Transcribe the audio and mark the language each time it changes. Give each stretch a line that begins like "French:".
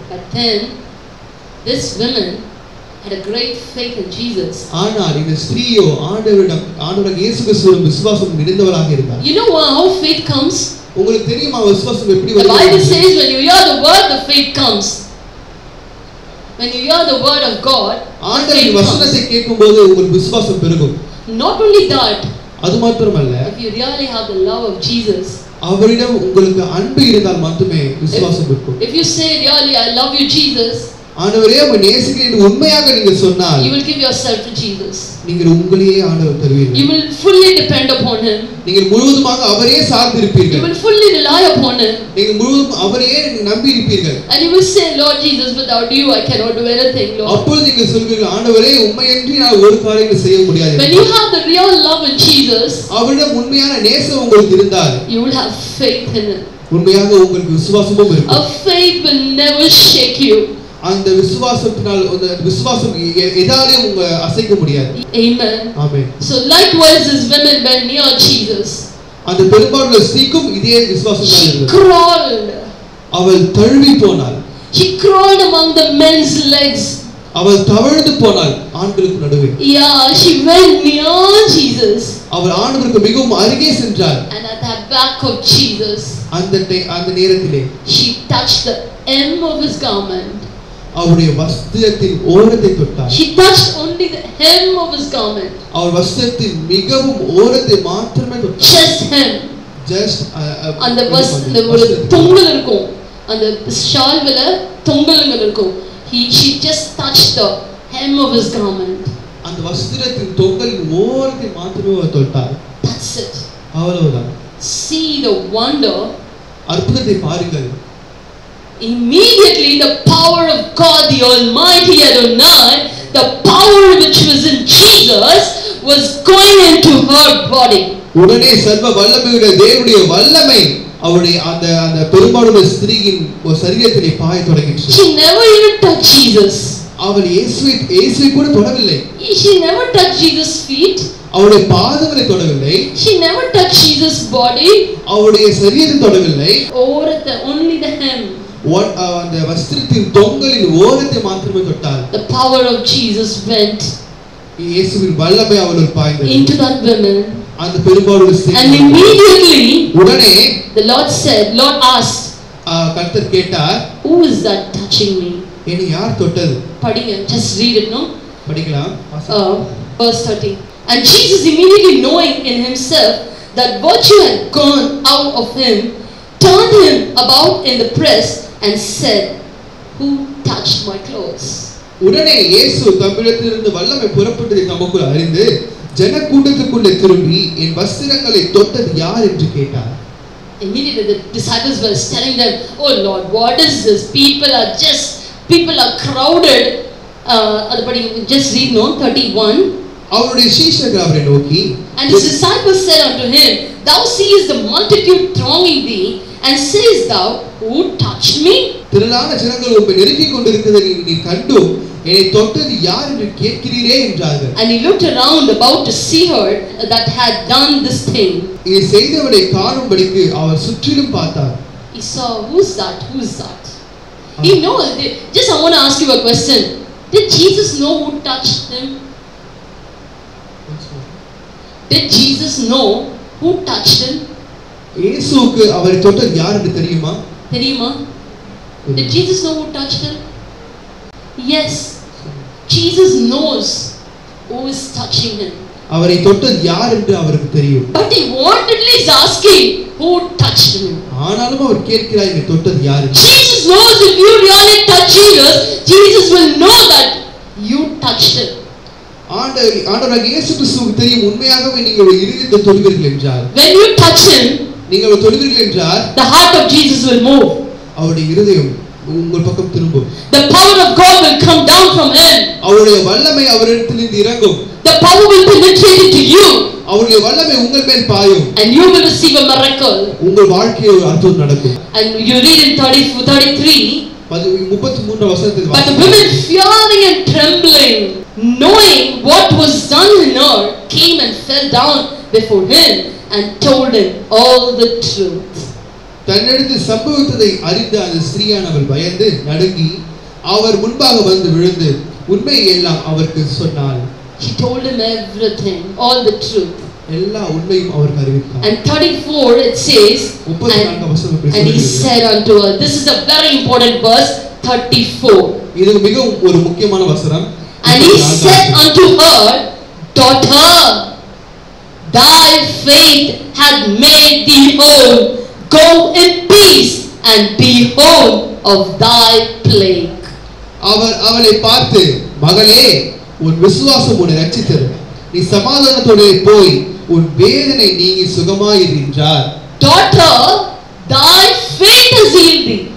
English: But then this woman had a great faith in Jesus.
Tamil: ஆனால் இந்த ஸ்திரீயோ ஆண்டவராகிய இயேசு கிறிஸ்துவின் விசுவாசம் நிறைந்தவளாக இருந்தார்.
English: You know how faith comes?
Tamil: உங்களுக்கு தெரியுமா விசுவாசம் எப்படி வருது?
English: The Bible says when you hear the word, the faith comes. When you hear the word of God,
Tamil: ஆண்டவரின் வசனத்தை கேட்கும்போது உங்களுக்கு விசுவாசம் பெருகும்.
English: Not only that,
Tamil: அது மட்டுமல்ல,
English: if you really have the love of Jesus,
Tamil: அவரிடம் உங்களுக்கு அன்பு இருந்தால் மட்டுமே விசுவாசம் இருக்கும்.
English: If you say really I love you Jesus,
Tamil: ஆண்டவரே உம்மை நேசிக்கிறேன் என்று உண்மையாக நீங்கள் சொன்னால்,
English: you will give yourself to Jesus.
Tamil: நீங்கள் உங்களையே ஆண்டவர் தருவீர்கள்.
English: You will fully depend upon him.
Tamil: நீங்கள் முழுவதுமாக அவரையே சார்ந்து இருப்பீர்கள்.
English: You will fully rely upon him.
Tamil: நீங்கள் முழுவதும் அவரையே நம்பி இருப்பீர்கள்.
English: And you will say, Lord Jesus, without you I cannot do anything, Lord.
Tamil: அப்பொழுது நீங்கள் சொல்வீர்கள், ஆண்டவரே உம்மையன்றி நான் ஒரு காரியத்தை செய்ய முடியாது.
English: When you have the real love in Jesus,
Tamil: அவரிடம் உண்மையான நேசம் உங்களுக்கு இருந்தால்,
English: you will have faith in him.
Tamil: உண்மையாக உங்களுக்கு விசுவாசமும் இருக்கும்.
English: A faith will never shake you.
Tamil: அந்த விசுவாசத்தினால் அந்த விசுவாசம் எதாலயும் உங்க அசைக்க முடியாது.
English: Amen.
Tamil: Amen.
English: So likewise this women were near Jesus.
Tamil: அந்த பெரும்பாலான ஸ்திரீக்கும் இதே விசுவாசம் தான் இருந்தது.
English: She crawled.
Tamil: அவள் தழுவி போனாள்.
English: She crawled among the men's legs.
Tamil: அவள் தவழ்ந்து போனாள் ஆண்களுக்கு நடுவே.
English: Yeah, she went near Jesus.
Tamil: அவர் ஆண்டவருக்கு மிகவும் அருகே சென்றார்.
English: And at the back of Jesus,
Tamil: அந்த நேரத்திலே
English: she touched the hem of his garment.
Tamil: அவருடைய வஸ்திரத்தின் ஓரத்தை தொட்டார்.
English: She touched only the hem of his garment.
Tamil: அவர் வஸ்திரத்தின் மிகவும் ஓரத்தை மாத்திரமே தொட்டார்.
English: Just hem. Just
Tamil: அந்த ஒரு தொங்கல் இருக்கும். அந்த ஷால்வல தொங்கல்கள் இருக்கும்.
English: She just touched the hem of his garment.
Tamil: அந்த வஸ்திரத்தின் தொங்கலின் ஓரத்தை மாத்திரமே அவர் தொட்டார்.
English: That's it.
Tamil: அவ்வளவுதான்.
English: See the wonder.
Tamil: அற்புதத்தை பாருங்கள்.
English: Immediately the power of God, the Almighty Adonai, the power which was in Jesus was going into her body.
Tamil: உடனே சர்வ வல்லமையுடைய தேவனுடைய வல்லமை அவருடைய அந்த பெரும்பாலுள்ள ஸ்திரீயின் சரீரத்திலே பாய தொடங்கிற்று.
English: She never even touched Jesus.
Tamil: அவள் இயேசுவை கூட தொடவில்லை.
English: She never touched Jesus' feet.
Tamil: அவருடைய பாதங்களை தொடவில்லை.
English: She never touched Jesus' body.
Tamil: அவருடைய சரீரத்தை தொடவில்லை.
English: Only the hem.
Tamil: அந்த வஸ்திரத்தின் தொங்கலின் ஓரத்தை மாத்திரமே தொட்டார்.
English: The power of Jesus went
Tamil: இயேசுவின் வல்லமை அவளுக்கு பாய்ந்தது
English: into that woman.
Tamil: அந்த பெரும்பாலுள்ள ஸ்திரீ.
English: And immediately
Tamil: உடனே
English: the Lord asked,
Tamil: கர்த்தர் கேட்டார்,
English: who is that touching me?
Tamil: என்னை யார் தொட்டது? படிங்க,
English: just read it, no?
Tamil: படிக்கலாம்.
English: Verse 30. And Jesus, immediately knowing in himself that virtue had gone out of him, turned him about in the press and said, who touched my clothes?
Tamil: உடனே இயேசு தம்மிடத்திலிருந்து வல்லமை புறப்பட்டதை தமக்குள் அறிந்து ஜனக்கூட்டத்துக்குள்ளே திரும்பி என் வஸ்திரங்களை தொட்டது யார் என்று கேட்டார்.
English: Immediately the disciples were telling them, oh Lord, what is this? People are crowded. Just read, no, 31.
Tamil: அவருடைய சீஷர்கள் அவரை நோக்கி,
English: and his disciples said unto him, thou seest the multitude thronging thee, and sayest thou, who touched me?
Tamil: திரளான ஜனங்கள் உம்மை நெருக்கிக் கொண்டிருக்கிறதை நீ கண்டு என்னை தொட்டது யார் என்று கேட்கிறீரே என்றார்கள்.
English: And he looked around about to see her that had done this thing.
Tamil: இதை செய்தவரை காணும்படிக்கு அவர் சுற்றிலும் பார்த்தார்.
English: He saw, who's that? He knows. Just I want to ask you a question. Did Jesus know who touched him? Did Jesus know who touched him?
Tamil: இயேசுவுக்கு அவரை தொட்டது யார் என்று தெரியுமா?
English: Did Jesus know who touched him? Yes. Jesus knows who is touching him.
Tamil: அவரை தொட்டது யார் என்று அவருக்கு தெரியும்.
English: But he wantedly is asking who touched him.
Tamil: ஆனாலும் அவர் கேட்கிறார், என்னை தொட்டது யார்?
English: Jesus knows if you really touch Jesus will know that you touched him.
Tamil: ஆண்டவராகிய இயேசு கிறிஸ்துவுக்கு தெரியும் உண்மையாகவே நீங்கள் இருதயத்தை தொடுவீர்கள் என்றார்.
English: When you touch him,
Tamil: நீங்கள் தொடுவீர்கள் என்றார்,
English: the heart of Jesus will move.
Tamil: அவருடைய இருதயம் உங்கள் பக்கம் திரும்பும்.
English: The power of God will come down from him.
Tamil: அவருடைய வல்லமை அவரிடத்திலிருந்து இறங்கும்.
English: The power will penetrate into you.
Tamil: அவருடைய வல்லமை உங்கள் மேல் பாயும்.
English: And you will receive a miracle.
Tamil: உங்கள் வாழ்க்கையில் ஒரு அற்புதம் நடக்கும்.
English: And you read in 33
Tamil: 33 வசனத்தில்,
English: but the women fearing and trembling, knowing what was done in her, came and fell down before him and told him all the truth.
Tamil: தன்னிடத்தில் சம்பவித்ததை அறிந்த அந்த ஸ்திரீயானவள் பயந்து நடுங்கி அவர் முன்பாக வந்து விழுந்து உண்மையை எல்லாம் அவருக்கு சொன்னாள்.
English: She told him everything, all the truth.
Tamil: எல்லா உண்மையும் அவருக்கு அறிவித்தார்.
English: And 34 it says, and he said unto her, this is a very important verse, 34.
Tamil: இது மிகவும் ஒரு முக்கியமான வசனம்.
English: And he said unto her, daughter, thy faith hath made thee whole. Go in peace and be whole of thy plague.
Tamil: அவளை பார்த்து, மகளே, உன் விசுவாசம் உன்னை ரட்சித்தது. நீ சமாதானத்தோடு போய் உன் வேதனை நீங்கி சுகமாயிரு என்றார்.
English: Daughter, thy faith has healed thee.